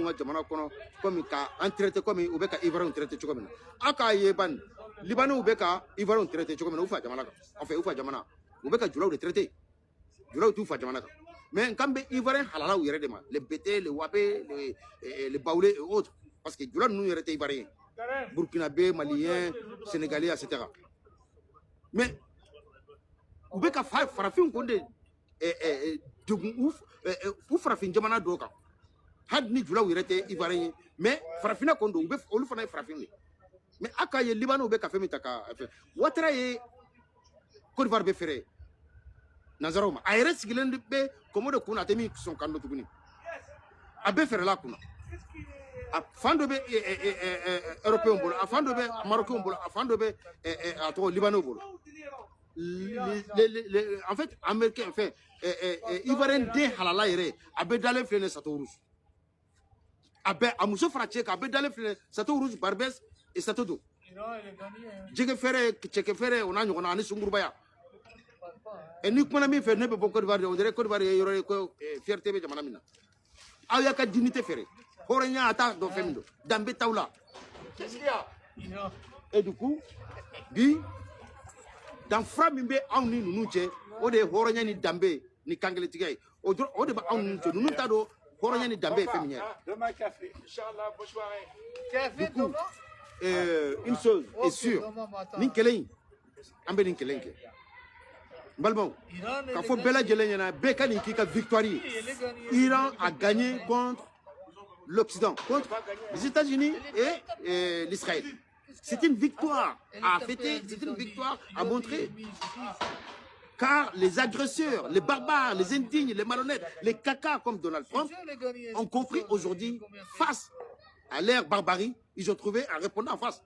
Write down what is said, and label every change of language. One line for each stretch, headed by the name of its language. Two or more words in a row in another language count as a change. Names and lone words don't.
Bambara: ka jamana kɔnɔ komi ka an traité komi u bɛ ka ivoirien traité cogo min na aw k'a ye bani libanɛw bɛ ka ivoirien traité cogo min na u fa jamana kan
French: en fait
Bambara: u fa jamana u bɛ ka julaw de traité julaw t'u fa jamana kan mais nkan bɛ ivoirien halalaw yɛrɛ de ma
French: les bété les wapé les baoulé et autres parce que
Bambara: jula ninnu yɛrɛ tɛ
French: ivoirien burkinabé malien sénégalais etc mais
Bambara: u bɛ ka farafin kun de degun u farafin jamana dɔw kan hali ni julaw yɛrɛ tɛ ivoirien ye mais farafinna kun don u bɛ olu fana ye farafin de mais a k'a ye libanɛw bɛ ka fɛn min ta ka fɛn Ouattara ye Côte d'Ivoire bɛ fɛrɛ nanzaraw ma a yɛrɛ sigilen bɛ kɔmɔ de kun na a tɛ min sɔn kan dɔ tuguni a bɛɛ fɛrɛla a kunna a fan dɔ bɛ européen bolo a fan dɔ bɛ marocain bolo a fan dɔ bɛ a tɔgɔ libanɛw bolo
French: en fait américain enfin ivoirien
Bambara: den halala yɛrɛ a bɛ dalen filɛ ni Château Rouge a bɛ a muso fara cɛ kan a bɛ dalen filɛ Château Rouge Barbès et Château d'eau jɛgɛ fɛrɛ cɛkɛ fɛrɛ o n'a ɲɔgɔnna ani sungurubaya ni kumana min fɛ ne bɛ bɔ Côte d'Ivoire
French: on dirait
Bambara: Côte d'Ivoire ye yɔrɔ ye ko fierté bɛ jamana min na aw y'a ka dignité fɛrɛ hɔrɔnya a t'a dɔn fɛn min don danbe t'aw la
French: et du coup
Bambara: bi danfara min bɛ anw ni ninnu cɛ o de ye hɔrɔnya ni danbe ni kankelentigiya ye o de bɛ anw ni cɛ ninnu t'a dɔn hɔrɔnya ni danbe ye fɛn min ye
French: du coup une chose est sûre
Bambara: nin kɛlɛ in an bɛ nin kɛlɛ in kɛ n balimaw k'a fɔ bɛɛ lajɛlen ɲɛna bɛɛ ka nin k'i ka victoire ye
French: Iran a gagné contre l'Occident, contre les États-Unis et l'Israël. C'est une victoire à fêter, c'est une victoire à montrer. Car les agresseurs, les barbares, les indignes, les malhonnêtes, les cacas comme Donald Trump ont compris aujourd'hui, face à leur barbarie, ils ont trouvé un répondant en face.